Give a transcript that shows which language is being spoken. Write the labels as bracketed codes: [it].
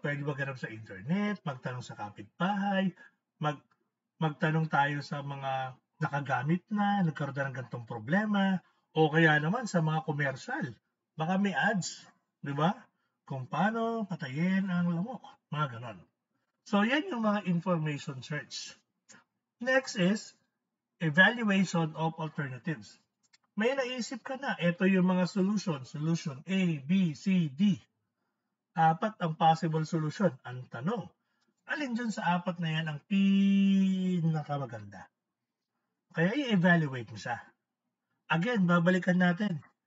[tl] Pwede maghanap sa internet, magtanong sa kapitbahay, magtanong tayo sa mga nakagamit na, nagkaroon na ng ganitong problema, o kaya naman sa mga commercial, baka may ads, di ba? Kung paano patayin ang lamok, mga ganon. So, yan yung mga information search. [en] Next is evaluation of alternatives. [tl] May naisip ka na, ito yung mga solution. [en] Solution A, B, C, D. [tl] 4 ang possible solution. Ang tanong, alin dyan sa 4 na yan ang pinakamaganda? Kaya i-evaluate mo siya. Again, babalikan natin.